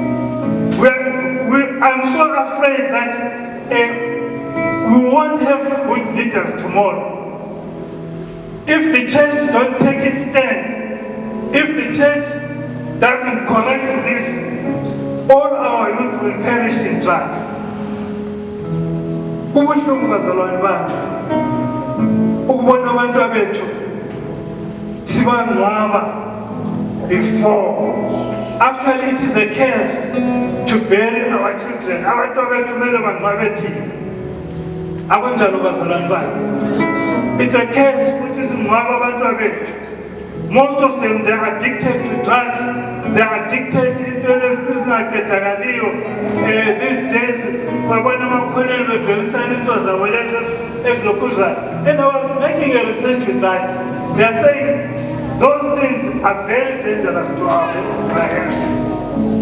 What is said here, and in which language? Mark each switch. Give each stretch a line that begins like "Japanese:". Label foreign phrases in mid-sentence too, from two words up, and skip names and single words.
English: I'm so afraid that we won't have good leaders tomorrow. If the church don't take a stand, if the church doesn't correct this, all our youth will perish in drugs.
Zulu: Kubuhlungu bazalwane bami ukubona abantu abethu sibangcwaba before.
English: Actually, it is a curse to bury our children.
Zulu: Abantu abethu kumele bangcwabe thina. Akunjalo bazalwane bami.
English: It's a curse which is
Zulu: ngcwaba abantu abethu.
English: Most of them, they are addicted to drugs. They are addicted to these days, and I was making a research with that. They are saying those things are very dangerous to our health.